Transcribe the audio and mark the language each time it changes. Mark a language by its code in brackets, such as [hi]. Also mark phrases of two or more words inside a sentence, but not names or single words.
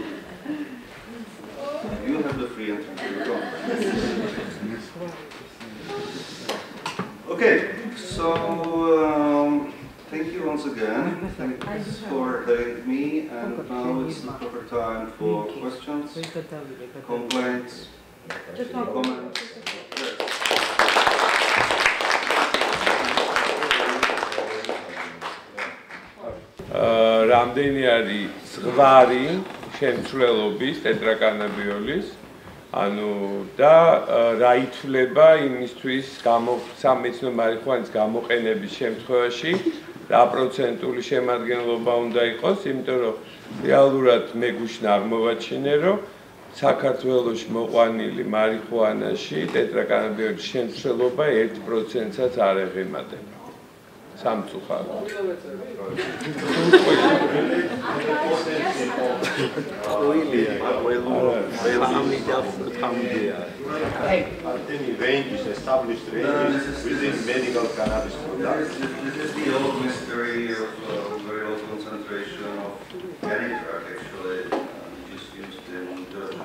[en] You have the free entrance to the conference. Okay, so thank you once again. Thanks for having me, and now it's the proper time for questions, complaints, comments. [ka] რამდენი არის ზღვარი შემცვლელობის ტეტრაკანაბიოლის, ანუ და რა ითვლება იმისთვის სამეცნიერო მარიხუანის გამოყენების შემთხვევაში რა პროცენტული შემადგენლობა უნდა იყოს, იმიტომ რომ რეალურად მე გუშინ არ მოვაჩინე, რომ საქართველოში მოყვანილი მარიხუანაში ტეტრაკანაბიოლის შემცველობა 1%-საც არ ეღემატება. სამწუხაროდ. [en] Ranges, established ranges within medical cannabis products. This is the old mystery of very low concentration of any drug, actually, which is used in Georgia.